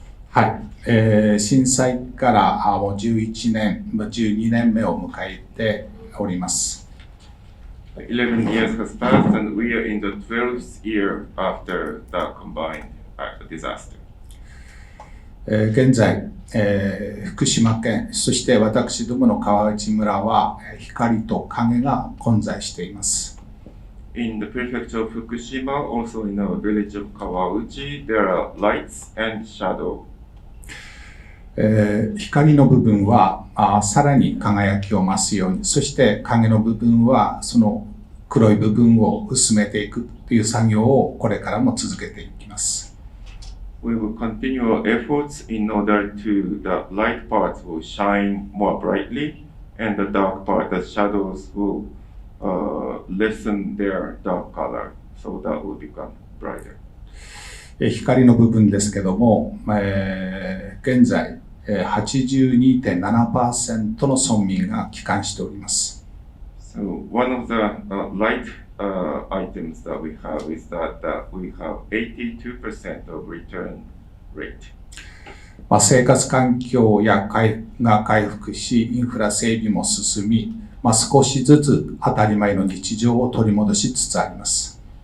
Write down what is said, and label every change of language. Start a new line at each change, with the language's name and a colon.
Japanese: はい、震災からもう11年、12年目を迎えております。
English: 11 years has passed and we are in the 12th year after the combined disaster.
Japanese: 現在、福島県、そして私どもの川内村は光と影が混在しています。
English: In the prefecture of Fukushima, also in our village of Kawauchi, there are lights and shadow.
Japanese: 光の部分はさらに輝きを増すように、そして影の部分はその黒い部分を薄めていくという作業をこれからも続けていきます。
English: We will continue our efforts in order to the light parts will shine more brightly and the dark part, the shadows will lessen their dark color, so that will become brighter.
Japanese: 光の部分ですけども、現在 82.7% の村民が帰還しております。
English: So one of the light items that we have is that we have 82% of return rate.
Japanese: 生活環境が回復し、インフラ整備も進み、少しずつ当たり前の日常を取り戻しつつあります。